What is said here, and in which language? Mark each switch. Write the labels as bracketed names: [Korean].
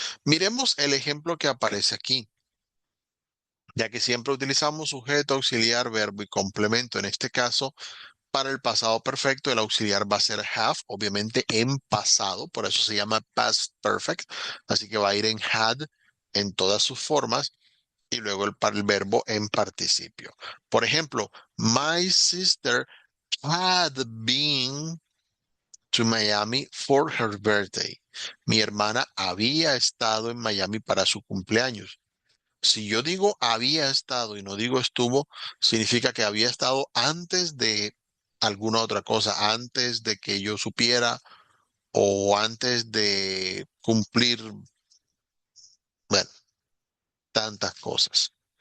[Spanish] Miremos el ejemplo que aparece aquí, ya que siempre utilizamos sujeto, auxiliar, verbo y complemento. En este caso, para el pasado perfecto, el auxiliar va a ser have, obviamente en pasado, por eso se llama past perfect, así que va a ir en had en todas sus formas y luego el verbo en participio. Por ejemplo, [English] my sister had been to Miami for her birthday. [Spanish] Mi hermana había estado en Miami para su cumpleaños. Si yo digo había estado y no digo estuvo, significa que había estado antes de alguna otra cosa, antes de que yo supiera o antes de cumplir, bueno, tantas cosas.